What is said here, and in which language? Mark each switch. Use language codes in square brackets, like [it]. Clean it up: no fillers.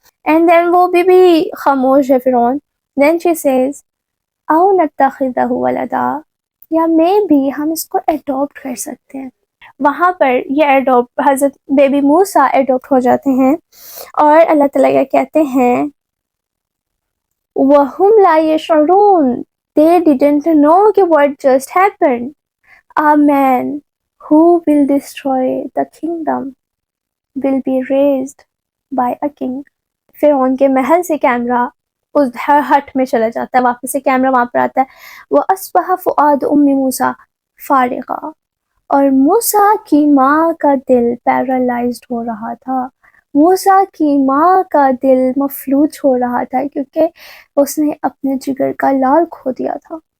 [ur] And then وہ بھی خاموش ہے فرعون. [en] then she says [ar] او نتخذہ ولدا، [ur] یا میں بھی ہم اس کو ایڈاپٹ کر سکتے ہیں. وہاں پر یہ ایڈاپٹ حضرت بیبی موسیٰ ایڈاپٹ ہو جاتے ہیں، اور اللہ تعالیٰ کیا کہتے ہیں؟ [ar] وَهُمْ لَا يَشْعُرُونَ، [en] they didn't know what just happened. A man who will destroy the kingdom will be raised by a king. [ur] فرعون کے محل سے کیمرہ اس ہٹ میں چلا جاتا ہے، واپس سے کیمرہ وہاں پر آتا ہے. [ar] وَأَصْبَحَ فُؤَادُ أُمِّ مُوسَىٰ فَارِغًا، [ur] اور موسیٰ کی ماں کا دل پیرالائزڈ ہو رہا تھا. موسیٰ کی ماں کا دل مفلوج ہو رہا تھا کیونکہ اس نے اپنے جگر کا لال کھو دیا تھا.